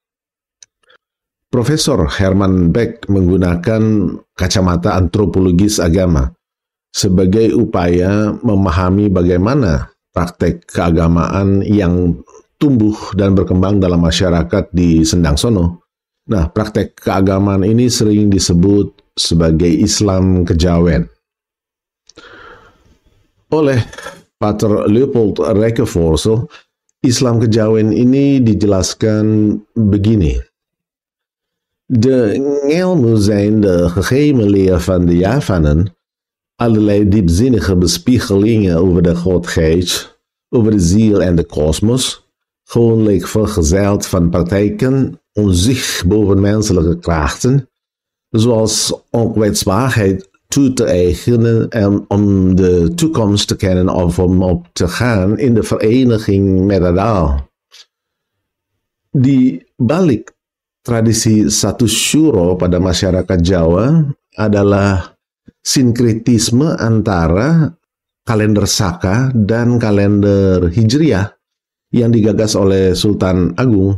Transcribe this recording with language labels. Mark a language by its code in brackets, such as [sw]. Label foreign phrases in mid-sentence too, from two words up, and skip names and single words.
[id] Profesor Herman Beck menggunakan kacamata antropologis agama sebagai upaya memahami bagaimana praktek keagamaan yang tumbuh dan berkembang dalam masyarakat di Sendangsono. Nah, praktek keagamaan ini sering disebut sebagai Islam kejawen. Oleh Pater Leopold Rijkevorsel, Islam kejawen ini dijelaskan begini. [nl] De ngelmu zijn de geheime leer van de Javanen, allerlei diepzinnige bespiegelingen over de godheid, over de ziel en de kosmos, gewoonlijk vergezeld van praktijken om zich bovenmenselijke krachten, zoals onkwetsbaarheid toe te eigenen en om de toekomst te kennen of om op te gaan in de vereniging met het al. [id] Di balik tradisi satu syuro pada masyarakat Jawa adalah sinkretisme antara kalender Saka dan kalender Hijriah yang digagas oleh Sultan Agung.